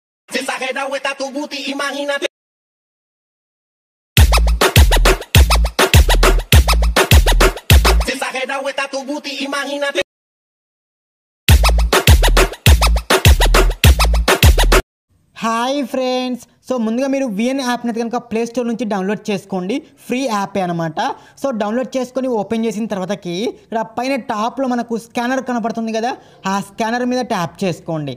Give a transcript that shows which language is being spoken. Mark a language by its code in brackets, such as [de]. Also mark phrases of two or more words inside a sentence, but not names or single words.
[es] Si exagerado está tu booty, imagínate. Si exagerado está tu booty, imagínate. [en] hi friends, [te] సో ముందుగా మీరు విఎన్ యాప్ని అయితే కనుక ప్లే స్టోర్ నుంచి డౌన్లోడ్ చేసుకోండి. ఫ్రీ యాపే అనమాట. సో డౌన్లోడ్ చేసుకొని ఓపెన్ చేసిన తర్వాతకి ఇక్కడ పైన టాప్లో మనకు స్కానర్ కనపడుతుంది కదా, ఆ స్కానర్ మీద ట్యాప్ చేసుకోండి.